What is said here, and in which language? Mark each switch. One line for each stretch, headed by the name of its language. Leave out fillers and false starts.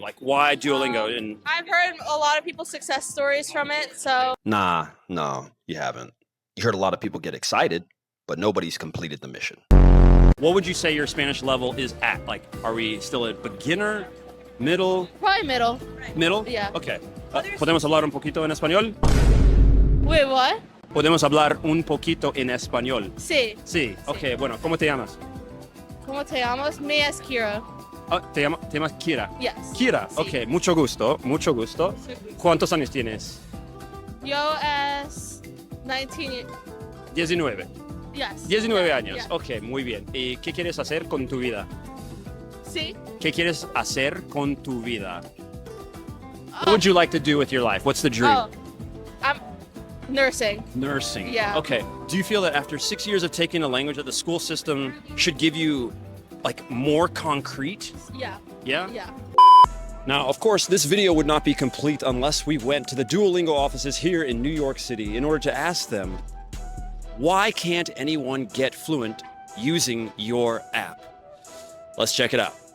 English: Like, why Duolingo? And I've heard a lot of people's success stories from it, so Nah, no, you haven't. You heard a lot of people get excited, but nobody's completed the mission. what would you say your Spanish level is at? Like, are we still a beginner, middle, probably middle. middle? Yeah. Okay.
Spanish: ¿Podemos hablar un poquito en español?
English: Wait, what?
Spanish: ¿Podemos hablar un poquito en español? Sí. Sí. Ok, bueno, ¿cómo te llamas? ¿Cómo te llamas? Me es Kira. Ah, ¿te llamas Kira?
English: Yes. Kira,
Spanish: Sí. ok, mucho gusto, mucho gusto. ¿Cuántos años tienes? Yo es 19. 19.
English: Yes.
Spanish: 19 años,
English: Yeah.
Spanish: ok, muy bien. ¿Y qué quieres hacer con tu vida? Sí. ¿Qué quieres hacer con tu vida?
English: What would you like to do with your life? What's the dream? Oh, I'm nursing. Nursing. Yeah. Okay. Do you feel that after 6 years of taking a language that the school system should give you like more concrete? Yeah. Yeah? Yeah. Now, of course, this video would not be complete unless we went to the Duolingo offices here in New York City in order to ask them, why can't anyone get fluent using your app? Let's check it out.